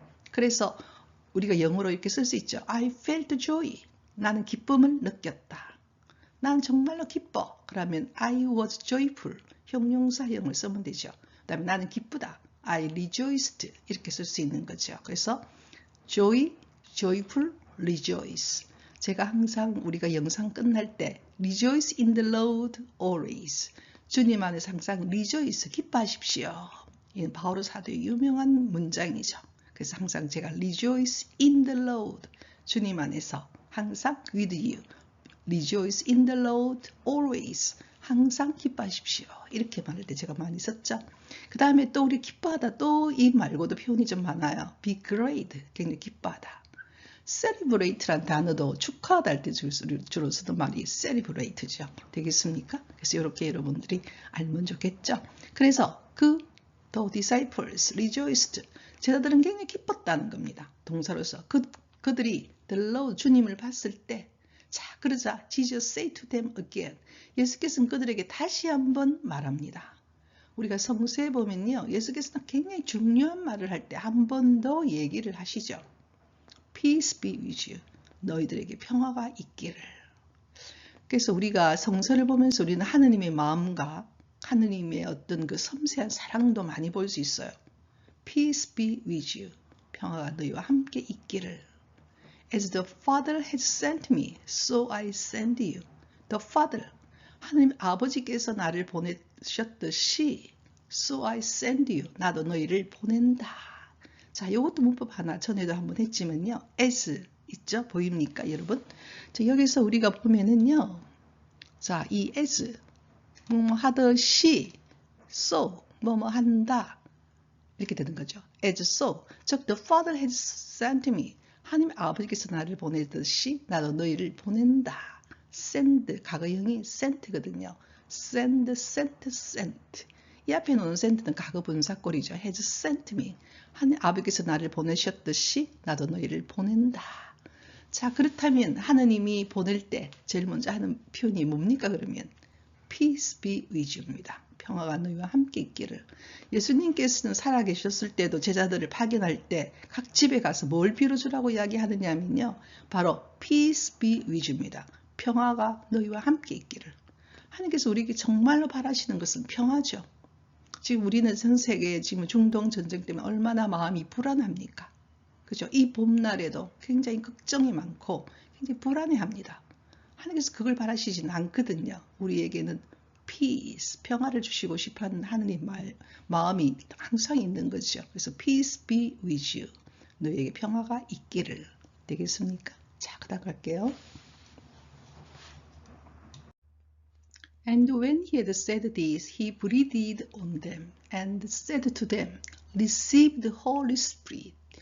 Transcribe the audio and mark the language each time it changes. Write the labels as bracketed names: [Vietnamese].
[Korean] 그래서 우리가 영어로 이렇게 쓸 수 있죠. [English] I felt joy. [Korean] 나는 기쁨을 느꼈다. 나는 정말로 기뻐. [English] 그러면 I was joyful. [Korean] 형용사형을 쓰면 되죠. 그 다음에 나는 기쁘다. [English] I rejoiced. [Korean] 이렇게 쓸 수 있는 거죠. [English] 그래서 joy, joyful, rejoice. [Korean] 제가 항상 우리가 영상 끝날 때 [English] rejoice in the Lord always. [Korean] 주님 안에서 항상 rejoice, 기뻐하십시오. 이는 바오로 사도의 유명한 문장이죠. 그래서 항상 제가 [English] rejoice in the Lord. [Korean] 주님 안에서 항상 [English] with you. rejoice in the Lord always. [Korean] 항상 기뻐하십시오. 이렇게 말할 때 제가 많이 썼죠. 그 다음에 또 우리 기뻐하다 또 이 말고도 표현이 좀 많아요. [English] be glad. [Korean] 굉장히 기뻐하다. celebrate란 단어도 축하하다 할 때 주로 쓰는 말이 celebrate죠. 되겠습니까? 그래서 이렇게 여러분들이 알면 좋겠죠. [English] 그래서 the disciples rejoiced. [Korean] 제자들은 굉장히 기뻤다는 겁니다. 동사로서. [English] 그들이 the Lord, [Korean] 주님을 봤을 때 자, 그러자 [English] Jesus say to them again. [Korean] 예수께서는 그들에게 다시 한번 말합니다. 우리가 성서에 보면요. 예수께서는 굉장히 중요한 말을 할 때 한 번 더 얘기를 하시죠. [English] Peace be with you. [Korean] 너희들에게 평화가 있기를. 그래서 우리가 성서를 보면서 우리는 하느님의 마음과 하느님의 어떤 그 섬세한 사랑도 많이 볼 수 있어요. [English] Peace be with you. [Korean] 평화가 너희와 함께 있기를. [English] As the Father has sent me, so I send you. The Father, [Korean] 하느님 아버지께서 나를 보내셨듯이 [English] so I send you. [Korean] 나도 너희를 보낸다. 자, 이것도 문법 하나 전에도 한번 했지만요. as 있죠? 보입니까, 여러분? 자, 여기서 우리가 보면은요. 자, 이 as 뭐뭐 하듯이 so 뭐뭐 한다. 이렇게 되는 거죠. [English] as so. 즉 the Father has sent me. [Korean] 하나님 아버지께서 나를 보내듯이 나도 너희를 보낸다. send 과거형이 sent거든요. [English] send, sent, sent. [Korean] 이 앞에 놓는 sent는 과거 분사꼴이죠. [English] has sent me. [Korean] 하나님 아버지께서 나를 보내셨듯이 나도 너희를 보낸다. 자, 그렇다면 하느님이 보낼 때 제일 먼저 하는 표현이 뭡니까? [English] 그러면 peace be with you입니다. [Korean] 평화가 너희와 함께 있기를. 예수님께서는 살아계셨을 때도 제자들을 파견할 때 각 집에 가서 뭘 빌어주라고 이야기하느냐면요. [English] 바로 peace be with you입니다. [Korean] 평화가 너희와 함께 있기를. 하나님께서 우리에게 정말로 바라시는 것은 평화죠. 지금 우리는 전 세계에 지금 중동 전쟁 때문에 얼마나 마음이 불안합니까? 그죠? 이 봄날에도 굉장히 걱정이 많고 굉장히 불안해합니다. 하나님께서 그걸 바라시진 않거든요. 우리에게는 peace, 평화를 주시고 싶어하는 하느님 마음이 항상 있는 거죠. [English] 그래서 peace be with you. [Korean] 너에게 평화가 있기를. 되겠습니까? 자, 그다음 갈게요. [English] And when he had said this, he breathed on them and said to them, receive the Holy Spirit.